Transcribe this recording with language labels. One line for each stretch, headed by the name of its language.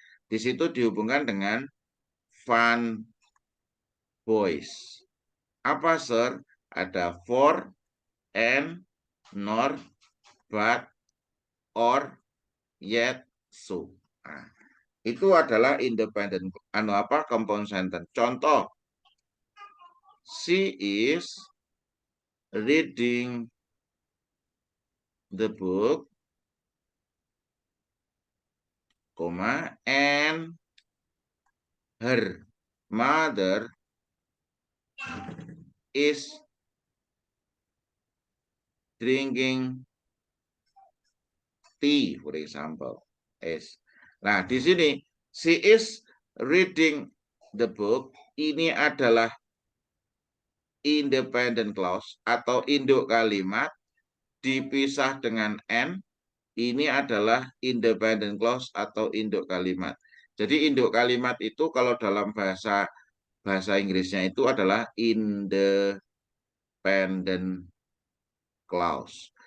Indonesian: Di situ dihubungkan dengan fun boys. Apa, Sir? Ada for, and, nor, but, or, yet, so. Nah, itu adalah independent compound sentence. Contoh,
English: she is reading the book, and her mother is drinking tea, for example. Is.
Indonesian: Nah, di sini
English: she is reading the book.
Indonesian: Ini adalah independent clause atau induk kalimat dipisah dengan n. Ini adalah independent clause atau induk kalimat. Jadi induk kalimat itu kalau dalam bahasa Inggrisnya itu adalah independent clause.